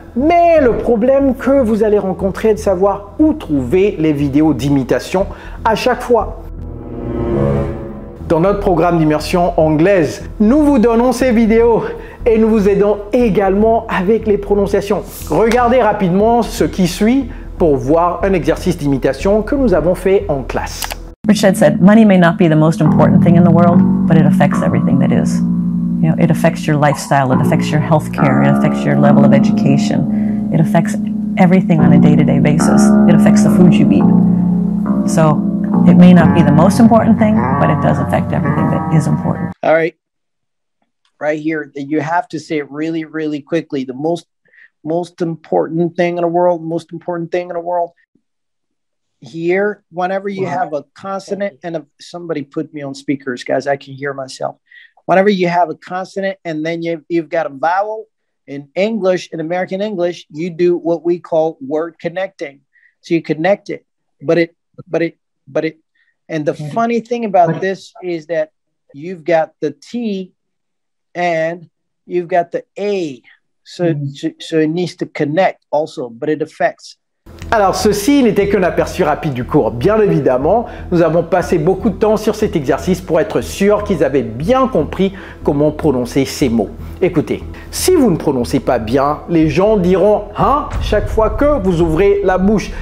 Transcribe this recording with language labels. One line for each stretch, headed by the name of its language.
French: Mais le problème que vous allez rencontrer est de savoir où trouver les vidéos d'imitation à chaque fois. Dans notre programme d'immersion anglaise, nous vous donnons ces vidéos et nous vous aidons également avec les prononciations. Regardez rapidement ce qui suit pour voir un exercice d'imitation que nous avons fait en classe.
English: Richard said, money may not be the most important thing in the world, but it affects everything that is. You know, it affects your lifestyle, it affects your health care, it affects your level of education, it affects everything on a day-to-day basis. It affects the food you eat. So it may not be the most important thing, but it does affect everything that is important. All right. Right here, you have to say it really, really quickly. The most important thing in the world, Here, whenever you have a consonant and somebody put me on speakers, guys, I can hear myself. Whenever you have a consonant and then you've got a vowel in English, in American English, you do what we call word connecting. So you connect it, and the funny thing about this is that you've got the T and you've got the A. So it needs to connect also, but it affects.
French: Alors ceci n'était qu'un aperçu rapide du cours. Bien évidemment, nous avons passé beaucoup de temps sur cet exercice pour être sûr qu'ils avaient bien compris comment prononcer ces mots. Écoutez, si vous ne prononcez pas bien, les gens diront « hein » chaque fois que vous ouvrez la bouche.